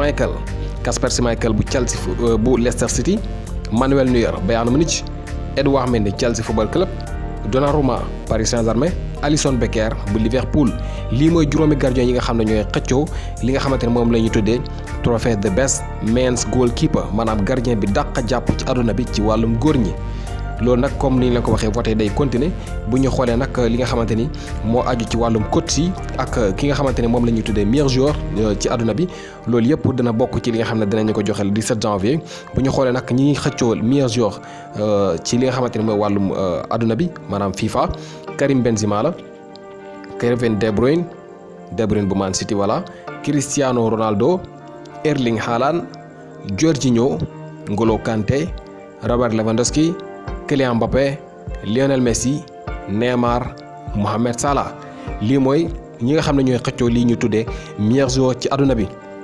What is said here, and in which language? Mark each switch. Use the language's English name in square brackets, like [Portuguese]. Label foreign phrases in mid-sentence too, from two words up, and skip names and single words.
[Wolof] Schmeichel bu Chelsea bu Leicester City Manuel Neuer Bayern Munich Edouard Mendy Chelsea Football Club Donnarumma Paris Saint-Germain Alisson Becker bu Liverpool lii mooy juróomi gardien yi nga xam ne ñooy xëccoo li nga xamante ne moom la ñuy tuddee [French] trophée de [English] best men's goalkeeper [Wolof] maanaam gardien bi dàq jàpp ci àdduna bi ci wàllum góor ñi. loolu nag comme ni ñu leen ko waxee vote day continuer bu ñu xoolee nag li nga xamante ni moo aju ci wàllum coach yi ak ki nga xamante ne moom la ñuy tuddee [French] meilleur joueur [Wolof] ci àdduna bi loolu yëpp dina bokk ci li nga xam ne dinañu ko joxe [French] le 17 janvier [Wolof] bu ñu xoolee nag ñi xëccoo [French] meilleur joueur [Wolof] ci li nga xamante ne mooy wàllum àdduna bi maanaam FIFA Karim Benzema la Kevin De Bruyne bu Man City voilà Cristiano Ronaldo Erling Haaland Jorginho N'Golo Kanté Robert Lewandowski Kylian Mbappé Lionel Messi Neymar Mohamed Salah lii mooy ñi nga xam ne ñooy xëccoo lii ñu tuddee [French] meilleur joueur [Wolof] ci àdduna bi